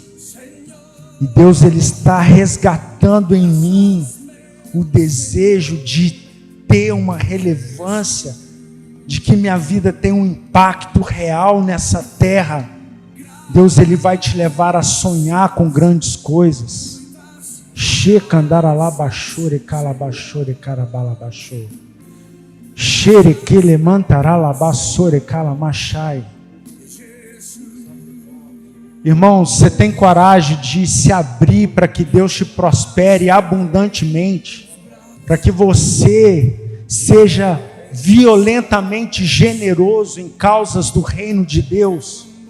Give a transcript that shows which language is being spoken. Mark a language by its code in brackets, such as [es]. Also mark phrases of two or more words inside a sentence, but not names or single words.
[pt] E Deus, Ele está resgatando em mim o desejo de ter uma relevância, de que minha vida tem um impacto real nessa terra. Deus, Ele vai te levar a sonhar com grandes coisas. Shekandaralabashore kalabashore karabalabashore. Shere kelemantaralabasore kalamachai. Irmãos, você tem coragem de se abrir para que Deus te prospere abundantemente, para que você seja violentamente generoso em causas do reino de Deus?